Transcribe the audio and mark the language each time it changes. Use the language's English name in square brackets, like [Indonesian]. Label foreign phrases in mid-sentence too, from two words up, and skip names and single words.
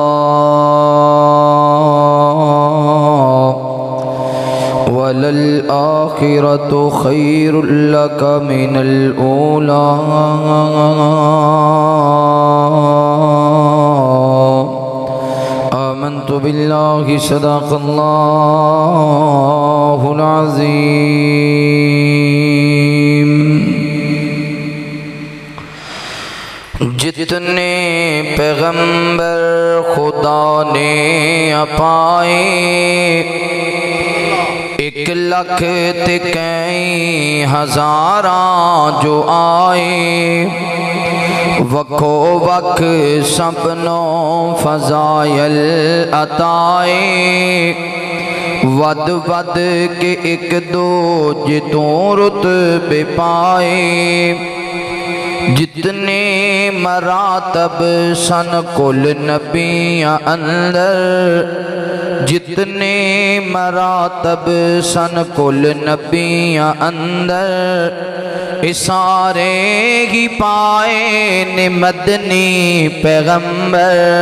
[Arabic] وللآخرة خير لك من الأولى آمنت بالله صدق الله العظيم۔ [Punjabi] جتنے پیغمبر خدا نے اپائے 1,00,000 تے کئی ہزاراں جو آئے وکھو وکھ سبنوں فضائل عطائے ود ود کے ایک دو جتوں رتبے پائے جتنے مراتب سن کل نبیاں اندر جتنے مراتب سن کل نبیاں اندر سارے ہی پائے نے مدنی پیغمبر